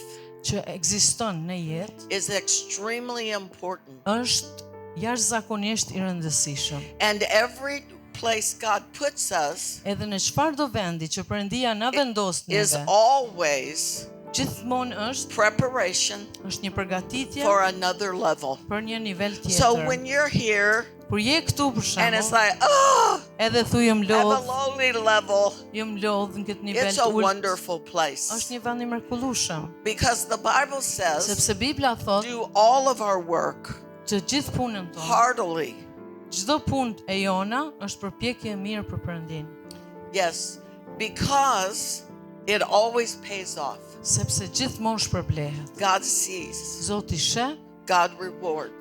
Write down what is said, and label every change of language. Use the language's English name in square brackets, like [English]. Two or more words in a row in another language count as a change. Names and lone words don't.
[Albanian] që ekziston në jetë [English] is extremely important. [Albanian] është jashtëzakonisht i rëndësishëm. [English] And every place God puts us [Albanian] Edhe në çfarëdo vendi që Perëndia na vendos [English] is [Albanian] neve, [English] always [Albanian] gjithmonë është [English] preparation [Albanian] një përgatitje [English] for another level. [Albanian] për një nivel [English] So [Albanian] tjetër. [English] when you're here [Albanian] Kur je këtu për [English] and it's [Albanian] shembull, [English] like, oh, [Albanian] edhe thu jam [English] at a [Albanian] lodh, [English] lowly level, [Albanian] jam lodh në këtë nivel [English] it's [Albanian] të [English] a [Albanian] ulët. [English] wonderful place. [Albanian] Është një vend i mrekullueshëm, [English] Because the Bible says, [Albanian] sepse Bibla thot [English] do all of our work [Albanian] që gjithë punën tonë, [English] heartily. [Albanian] çdo punë e jona është përpjekje e mirë për Perëndin, [English] Yes, because it always pays off. [Albanian] sepse gjithmonë shpërblehet. [English] God sees, [Albanian] Zoti sheh, [English] God rewards.